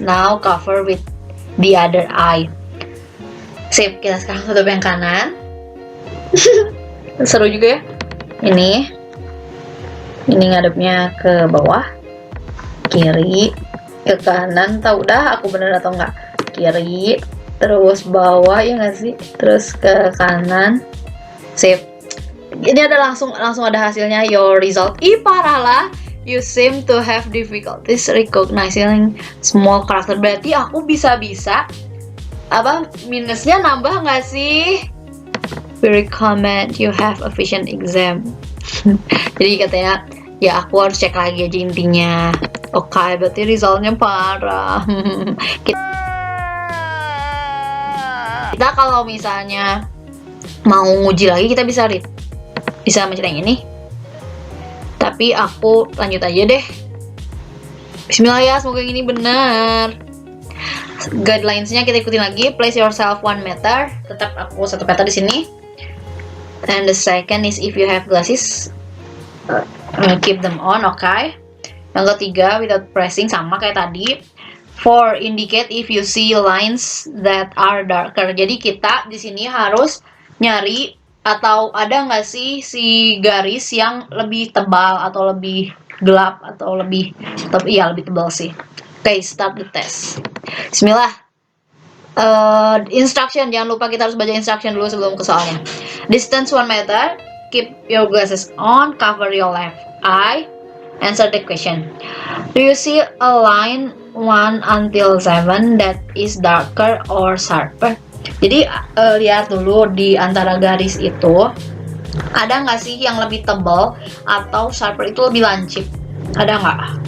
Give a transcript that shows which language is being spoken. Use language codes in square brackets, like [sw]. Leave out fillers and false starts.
[en] Now cover with the other eye. [id] Sip, kita sekarang tutup yang kanan. Seru juga ya. Ini ngadepnya ke bawah, kiri, ke kanan. Tahu dah aku bener atau enggak? Kiri, terus bawah ya nggak sih? Terus ke kanan. Sip. Ini ada langsung ada hasilnya. [en] Your result. [id] Ih parah lah. [en] You seem to have difficulties recognizing small character. [id] Berarti aku bisa-bisa minusnya nambah nggak sih? [en] We recommend you have a vision exam. [id] Jadi katanya ya aku harus cek lagi aja intinya. Oke, berarti resultnya parah. Kita kalau misalnya mau nguji lagi kita bisa mencet yang ini. Tapi aku lanjut aja deh. Bismillah ya, semoga yang ini benar. Guidelines-nya kita ikutin lagi. [en] Place yourself 1 meter. [id] Tetap aku 1 meter di sini. [en] And the second is if you have glasses, keep them on, okay. [id] Yang ketiga, [en] without pressing, [id] sama kayak tadi. [en] 4, indicate if you see lines that are darker. [id] Jadi kita di sini harus nyari atau ada nggak sih si garis yang lebih tebal atau lebih gelap atau lebih tebal sih. [en] Okay, start the test. [id] Bismillah. Instruction, jangan lupa kita harus baca instruction dulu sebelum ke soalnya. [en] Distance 1 meter, keep your glasses on, cover your left eye, answer the question. Do you see a line 1 until 7 that is darker or sharper? [id] Jadi lihat dulu di antara garis itu ada nggak sih yang lebih tebal atau sharper itu lebih lancip? Ada nggak?